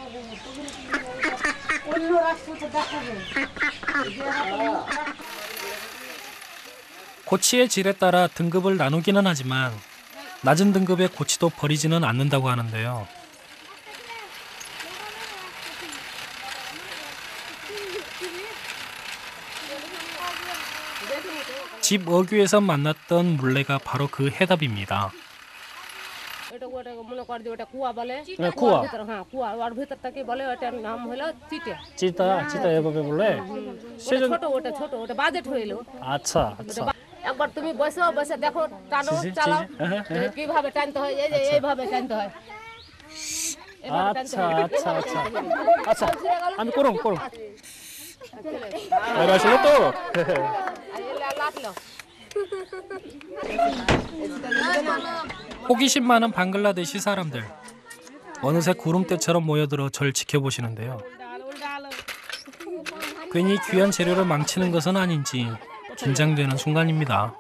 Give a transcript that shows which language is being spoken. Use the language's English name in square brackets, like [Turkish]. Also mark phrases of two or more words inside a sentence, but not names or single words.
[Korean] 고치의 질에 따라 등급을 나누기는 하지만 낮은 등급의 고치도 버리지는 않는다고 하는데요. 집 어귀에서 만났던 물레가 바로 그 해답입니다. [Bangla] এটা ওটা মনে কর যে ওটা কুয়া বলে কুয়া। কুয়ার ভিতর, হ্যাঁ কুয়া, ওর ভিতরটাকে বলে ওটার নাম হলো চিটে। চিতা চিতা এভাবে বলে ওটা ছোট ওটা বাজেট হইলো। আচ্ছা আচ্ছা একবার তুমি বসে দেখো, টানো চালাও কিভাবে টানতে হয়, এই যে এইভাবে টানতে হয়। আচ্ছা আচ্ছা আচ্ছা আচ্ছা আমি করুম [Korean] 알았어요 또. 호기심 많은 방글라데시 사람들. 어느새 구름대처럼 모여들어 절 지켜보시는데요. 괜히 귀한 재료를 망치는 것은 아닌지 긴장되는 순간입니다.